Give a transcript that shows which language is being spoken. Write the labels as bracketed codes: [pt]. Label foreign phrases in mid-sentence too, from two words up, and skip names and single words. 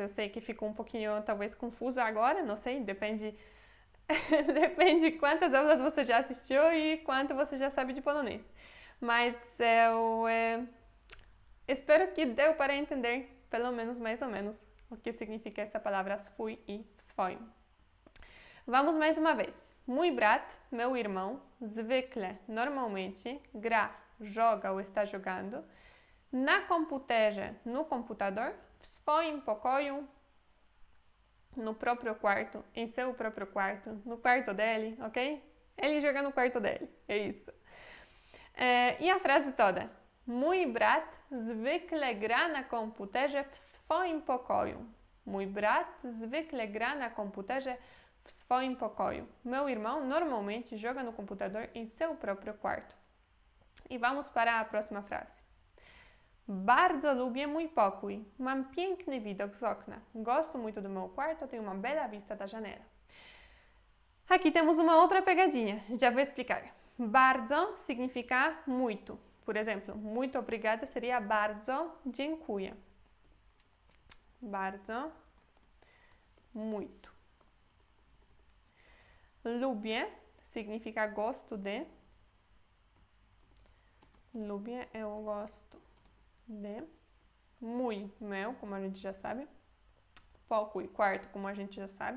[pt] Eu sei que ficou um pouquinho, talvez, confuso agora, não sei, depende depende quantas aulas você já assistiu e quanto você já sabe de polonês. Mas eu espero que deu para entender, pelo menos, mais ou menos, o que significa essa palavra swój e swoim. Vamos mais uma vez. [pl] Mój brat, [pt] meu irmão, zwykle, normalmente, gra, joga ou está jogando, [pl] na komputerze, [pt] no computador, [pl] w swoim pokoju, [pt] no próprio quarto, em seu próprio quarto, no quarto dele, ok? Ele joga no quarto dele, é isso. E a frase toda. [pl] Mój brat zwykle gra na komputerze w swoim pokoju. Mój brat zwykle gra na komputerze w swoim pokoju. [pt] Meu irmão normalmente joga no computador em seu próprio quarto. E vamos para a próxima frase. [pl] Bardzo lubię mój pokój. Mam piękny widok z okna. [pt] Gosto muito do meu quarto, tenho uma bela vista da janela. Aqui temos uma outra pegadinha. Já vou explicar. Bardzo significa muito. Por exemplo, muito obrigada seria [pl] bardzo dziękuję. Bardzo, [pt] muito. Lubię significa gosto de. Lubię, eu gosto de. Mój, meu, como a gente já sabe. Pokój, quarto, como a gente já sabe.